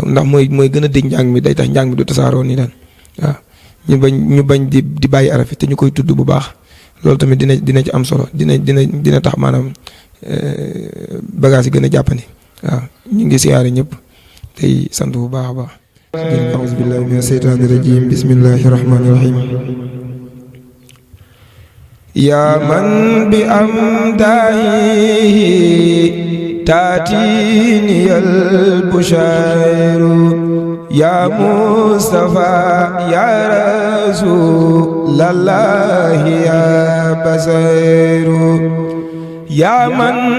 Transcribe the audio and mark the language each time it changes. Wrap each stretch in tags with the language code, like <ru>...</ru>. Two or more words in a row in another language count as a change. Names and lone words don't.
<wo>ndax mooy gën a dégg njàng mi day tax njàng mi du tasaaroo ni daan waaw ñu bañ di bàyyi arafi te ñu koy tudd bu baax loolu tamit dina ci am solo dina tax maanaam bagage yi gën a jàppandi waaw ñu ngi siyaare ñëpp tey sant bu baax a baax</wo> <ar>أعوذ بالله من الشيطان الرجيم بسم الله الرحمن الرحيم يا من بأمدائه تأتيني البشائر يا مصطفى يا رسول الله يا بصير يا من</ar>